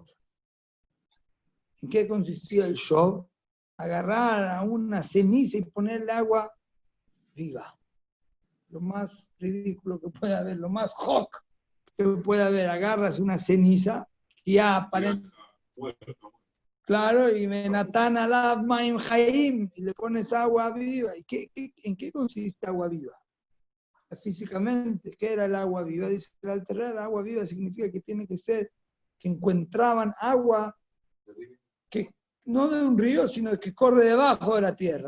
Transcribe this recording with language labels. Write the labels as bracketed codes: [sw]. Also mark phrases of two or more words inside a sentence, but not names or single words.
[es] ¿En qué consistía el Shov? Agarrar a una ceniza y ponerle agua viva. Lo más ridículo que puede haber, lo más hok que puede haber. Agarras una ceniza y ya aparece. Claro, y [he] ונתן עליו מים חיים, [es] y le pones agua viva. ¿En qué consiste agua viva? Físicamente, ¿qué era el agua viva? Dice el Alter Rebbe, agua viva significa que tiene que ser que encontraban agua que no de un río, sino que corre debajo de la tierra.